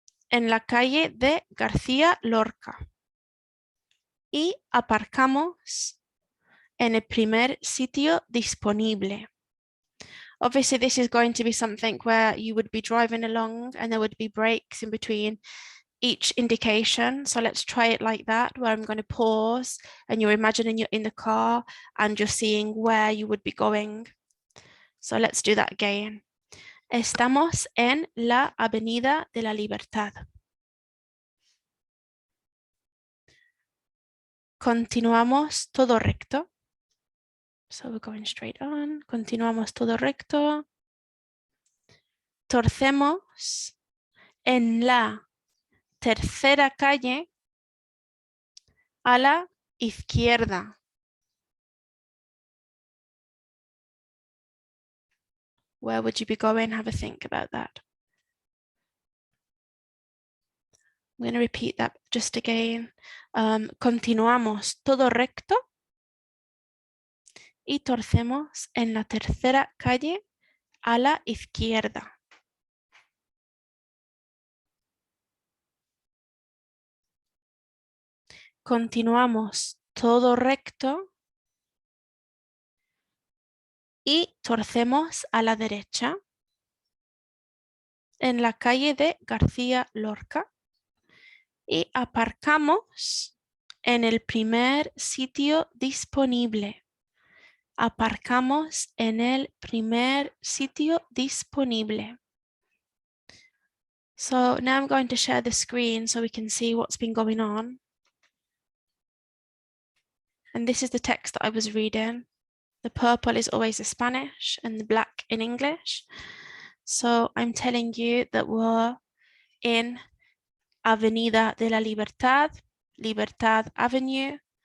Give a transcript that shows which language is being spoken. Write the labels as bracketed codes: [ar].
[es] En la calle de García Lorca. Y aparcamos en el primer sitio disponible. [en] Obviously, this is going to be something where you would be driving along and there would be breaks in between each indication. So let's try it like that, where I'm going to pause and you're imagining you're in the car and you're seeing where you would be going. So let's do that again. [es] Estamos en la Avenida de la Libertad. Continuamos todo recto. [en] So we're going straight on. [es] Continuamos todo recto. Torcemos en la tercera calle a la izquierda. [en] Where would you be going? Have a think about that. I'm going to repeat that just again. [es] Continuamos todo recto y torcemos en la tercera calle a la izquierda. Continuamos todo recto y torcemos a la derecha en la calle de García Lorca y aparcamos en el primer sitio disponible. Aparcamos en el primer sitio disponible. [en] So now I'm going to share the screen so we can see what's been going on. And this is the text that I was reading. The purple is always in Spanish and the black in English. So I'm telling you that we're in Avenida de la Libertad, Libertad Avenue.